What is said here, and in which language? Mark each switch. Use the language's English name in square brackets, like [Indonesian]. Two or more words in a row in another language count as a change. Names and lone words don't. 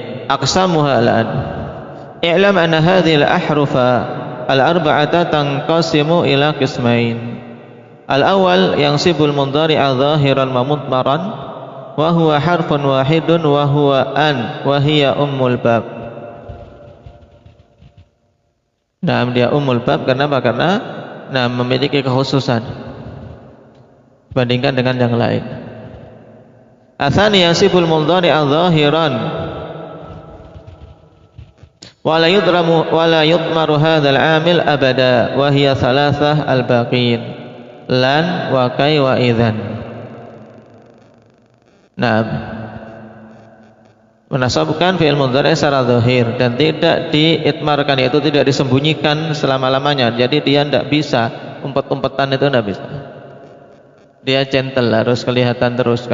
[Arabic] أقسمها الآن. اعلم أن هذه الأحرف الأربعة تنقسم إلى قسمين. الأول ينصب المضارع ظاهرا ومضمرا وهو حرف واحد وهو أن وهي أم الباب. [Indonesian] Dia [Arabic] أم الباب [Indonesian] kenapa? Karena memiliki kekhususan dibandingkan dengan yang lain. [Arabic] الثاني ينصب المضارع ظاهرا ولا يضمر هذا العامل أبدا وهي ثلاثة الباقين لن وكي وإذن. [Indonesian] Menasabkan [Arabic] فعل مضارع' [Indonesian] secara zahir dan tidak diitmarkan, yaitu tidak disembunyikan selama-lamanya. Jadi dia tidak bisa umpet-umpetan, itu tidak bisa. Dia gentle, harus kelihatan terus.